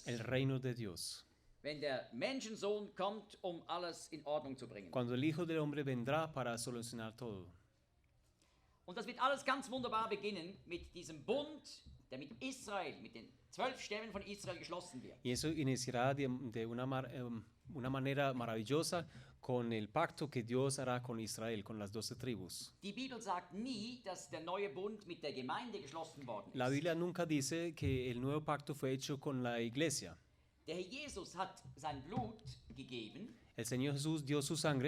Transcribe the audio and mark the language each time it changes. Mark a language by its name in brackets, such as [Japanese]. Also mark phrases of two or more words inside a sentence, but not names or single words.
[Spanish] el reino de Dios. [German] Wenn der Menschensohn kommt, um alles in Ordnung zu bringen. [Spanish] Cuando el Hijo del Hombre vendrá para solucionar todo. [German] Und das wird alles ganz wunderbar beginnen mit diesem Bund, der mit Israel, mit den 12 Stämmen von Israel geschlossen wird. [Spanish] Y eso iniciará de una manera maravillosa con el pacto que Dios hará con Israel, con las 12 tribus. [German] Die Bibel sagt nie, dass der neue Bund mit der Gemeinde geschlossen worden ist. [Spanish] La Biblia nunca dice que el nuevo pacto fue hecho con la iglesia. [German] Der Herr Jesus hat sein Blut gegeben, [Spanish] El Señor Jesús dio su sangre